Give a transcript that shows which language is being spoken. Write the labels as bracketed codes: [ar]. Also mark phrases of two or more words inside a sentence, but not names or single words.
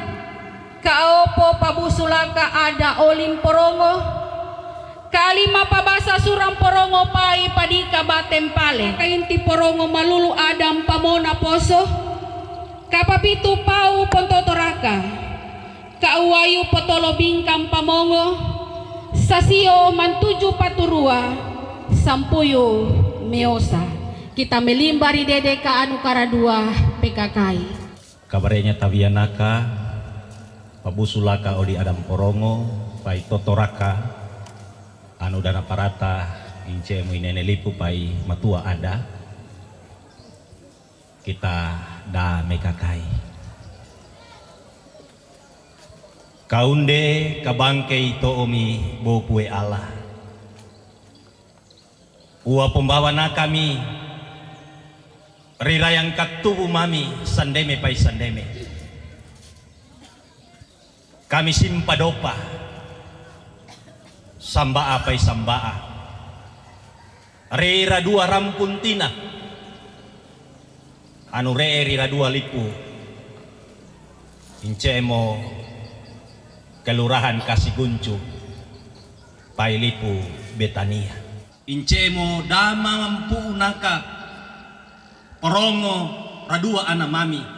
[pmf] kaopo pabusulaka ada olim porongo kalima pabasa suram porongo pai padika batem pale kainti porongo malulu adam pamona poso kapapitu pau pontotoraka kauayu potolo bingkam pamongo sasio mantuju paturua sampuyu meosa kita melimbari dede ka anu karadua PKKI kabarenya tabianaka pabusulaka odi adam porongo pai totoraka anu dana parata ince mu inene lipu pai matua ada kita da mekakai kaunde kabangkei to omi bopue Allah Ua pembawa na kami rirayang katubu mami sandeme pai sandeme kami simpadopa sambaa pai sambaa rira dua rampuntina anu rira dua lipu incemo kelurahan Kasiguncu pai lipu Betania incemo dama mampu naka porongo radua ana mami